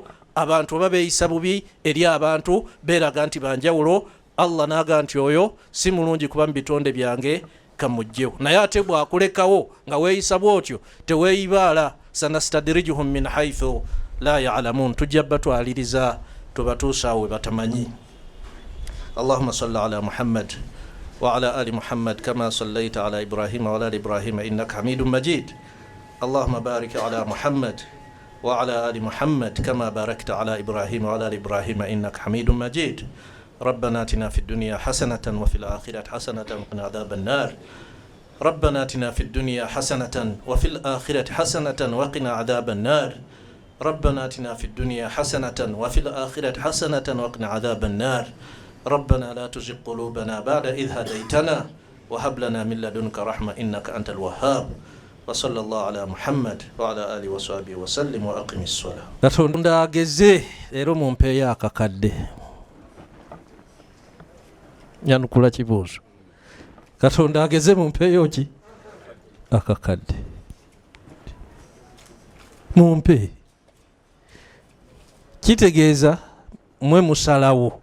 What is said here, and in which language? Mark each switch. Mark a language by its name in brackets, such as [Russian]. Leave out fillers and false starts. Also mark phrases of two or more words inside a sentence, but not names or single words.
[Ganda] Abantu oba beeyisa bubi eri abantu beeraga nti banjawulo, Allah n'aga nti oyo si mulungi kuba mu bitonde byange kamujjewo. Naye ate bwakulekawo nga weeyisa bwotyo teweeyibaala, [Arabic] سنستدرجهم من حيث لا يعلمون, [Ganda] tujja batwaliriza tubatuusaawo we batamanyi. [Arabic] اللهم صل على محمد وعلى آل محمد كما صليت على إبراهيم وعلى آل إبراهيم إنك حميد مجيد. اللهم بارك على محمد وعلى آل محمد كما باركت على إبراهيم وعلى آل إبراهيم إنك حميد مجيد. ربنا آتنا في الدنيا حسنة وفي الآخرة حسنة وقنا عذاب النار ربنا آتنا في الدنيا حسنة وفي الآخرة حسنة وقنا عذاب النار ربنا آتنا في الدنيا حسنة وفي الآخرة حسنة وقنا عذاب النار ربنا لا تزغ قلوبنا بعد إذ هديتنا وهب لنا من لدنك رحمة إنك أنت الوهاب وصلى الله على محمد وعلى آله وصحبه وسلم وأقم الصلاة. [Ganda] Katonda ageze leero mumpeeyo akakadde. Nyanukula kibuuzo. Katonda ageze mumpeeyo ki? Akakadde. Mumpe. Kitegeeza mwe musalawo.